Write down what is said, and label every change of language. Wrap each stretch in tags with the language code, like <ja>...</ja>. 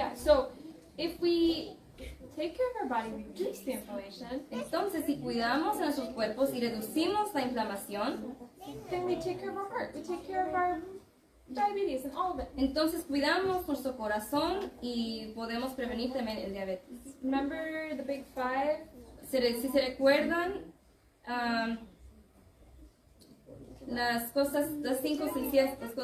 <en>Yeah, so if we take care of our body, reduce the inflammation,</en> <es>Entonces, si cuidamos a nuestros cuerpos y reducimos la inflamación,</es> <en>then we take care of our heart, we take care of our diabetes and all of it.</en> <es>entonces cuidamos nuestro corazón y podemos prevenir también el diabetes.</es> <en>Remember the big five?</en> <es>Si se recuerdan, las cosas cinco sencillas.</es>